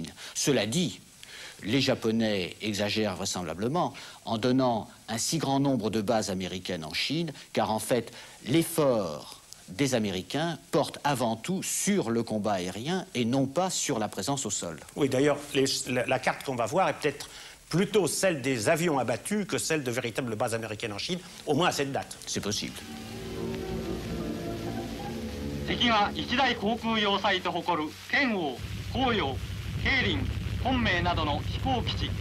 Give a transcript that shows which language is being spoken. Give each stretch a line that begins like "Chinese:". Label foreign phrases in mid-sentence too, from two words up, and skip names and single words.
French: Cela dit, les Japonais exagèrent vraisemblablement en donnant un si grand nombre de bases américaines en Chine, car en fait, l'effort des Américains porte avant tout sur le combat aérien et non pas sur la présence au sol. Oui, d'ailleurs, la carte qu'on va voir est peut-être plutôt celle des avions abattus que celle de véritables bases américaines en Chine, au moins à cette date. C'est possible.
Japanese: 敵が一大航空要塞と誇る剣王、紅葉、桂林、本命などの飛行基地。